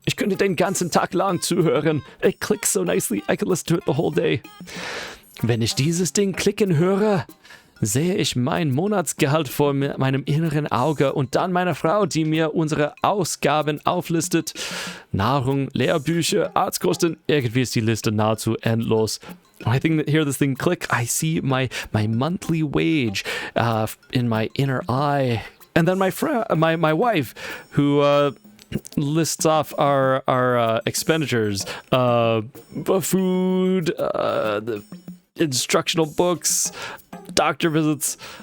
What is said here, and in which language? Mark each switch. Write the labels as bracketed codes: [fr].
[de] Ich könnte den ganzen Tag lang zuhören. [en] It clicks so nicely, I could listen to it the whole day. [de] Wenn ich dieses Ding klicken höre, sehe ich mein Monatsgehalt vor meinem inneren Auge und dann meine Frau, die mir unsere Ausgaben auflistet. Nahrung, Lehrbücher, Arztkosten, irgendwie ist die Liste nahezu endlos. [en] When I hear this thing click, I see my monthly wage in my inner eye. And then my wife, who lists off our expenditures, food, the instructional books, doctor visits.